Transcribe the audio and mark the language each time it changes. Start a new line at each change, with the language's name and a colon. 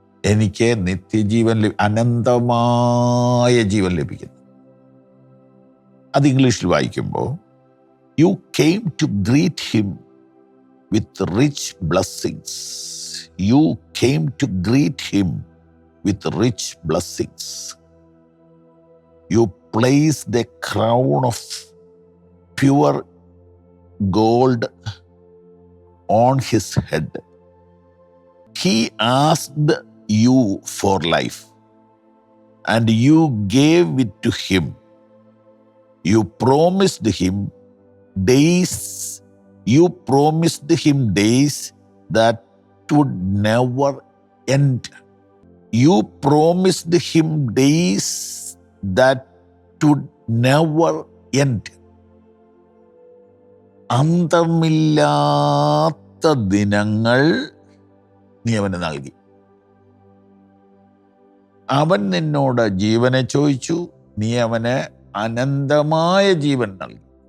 Malayalam: എനിക്ക് അനന്തമായ ജീവൻ ലഭിക്കുന്നു. അത് ഇംഗ്ലീഷിൽ വായിക്കുമ്പോൾ
English: You came to greet him with rich blessings. You came to greet him with rich blessings. You placed a crown of pure gold on his head. He asked you for life, and you gave it to him. You promised him days. You promised him days that would never end. You promised him days that would never end.
Malayalam: അന്തമില്ലാത്ത ദിനങ്ങൾ നീ അവന് നൽകി. അവൻ നിന്നോട് ജീവനെ ചോദിച്ചു, നീ അവന് അനന്തമായ ജീവൻ നൽകി.